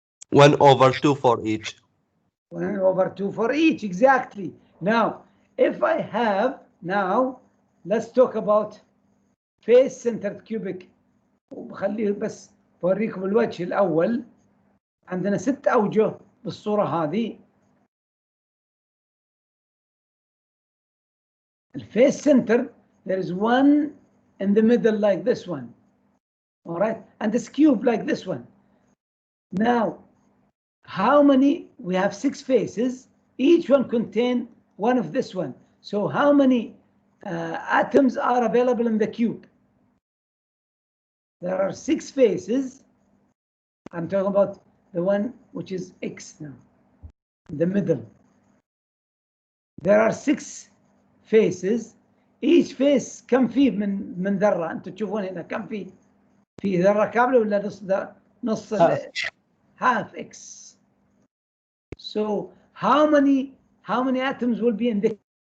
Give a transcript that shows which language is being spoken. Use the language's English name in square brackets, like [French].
[English] One over 2 for each. 1/2 for each, exactly. Now, if I have, now, let's talk about face-centered cubic. [Arabic] وبخليه بس بوريكم الوجه الأول. عندنا 6 أوجه بالصورة هذه. [English] الفيس center, there is one in the middle like this one. All right, and this cube like this one. Now, how many? We have 6 faces. Each one contain one of this one. So how many atoms are available in the cube? There are 6 faces. I'm talking about the one which is X now, the middle. There are 6 faces. Each face [Arabic] كم فيه من ذرة؟ أنتم تشوفون هنا كم فيه؟ في ذرة كاملة ولا نص [English] half [Arabic] X. [English] So how many atoms will be in the